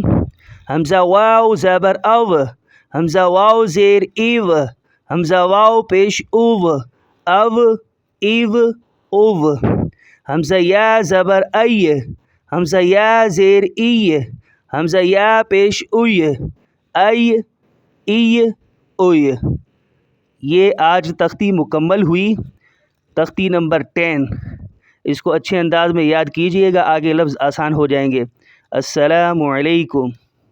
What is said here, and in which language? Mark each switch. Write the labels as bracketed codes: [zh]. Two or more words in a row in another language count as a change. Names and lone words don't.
[ur] حمزہ واو زبر او، حمزہ واو زیر ایو، حمزہ واو پیش او، او، ایو، او۔ حمزہ یا زبر ای، حمزہ یا زیر ای، حمزہ یا پیش اوی، ای، ای، اوی۔ یہ آج تختی مکمل ہوئی، تختی نمبر 10۔ اس کو اچھے انداز میں یاد کیجئے گا، آگے لفظ آسان ہو جائیں گے۔ السلام علیکم۔